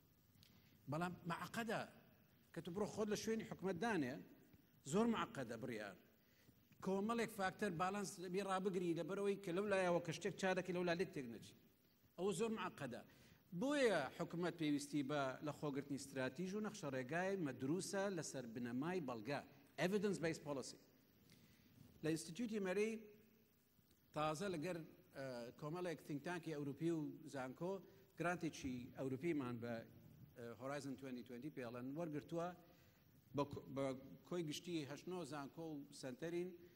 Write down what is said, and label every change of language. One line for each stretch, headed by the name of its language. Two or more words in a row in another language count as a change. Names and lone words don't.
Central Kurdish: بەڵام معقەدە کە تو بڕۆ خۆت لە شوێنی حکومەتدانێ زۆر معقەدە بڕیار کۆمەڵێک فاکتەر بالانس لەبێ ڕابگری لە بەرەوەی کە لەو لایەوە کە شتێک چادەکە لەو لالێت تێک نەچی ئەوە زۆر معقەدە. بۆیە حکومەت پێویستی بە لە خۆگرتنی استراتیژ و نەخشە ڕێگای مەدروسە لەسەر بنەمای بەڵگا
English: evidence based policy.
Central Kurdish: لە ئینستیتیوتی مەرەی تازە لەگەر کۆمەڵێک تینکتانکی ئەوروپی و زانکۆ گرانتێکی ئەوروپیمان بە هۆرایزن 2020 پێڵەن وەرگرتووە بە کۆی گشتی هەشتنەوە زانکۆ و سنتەرین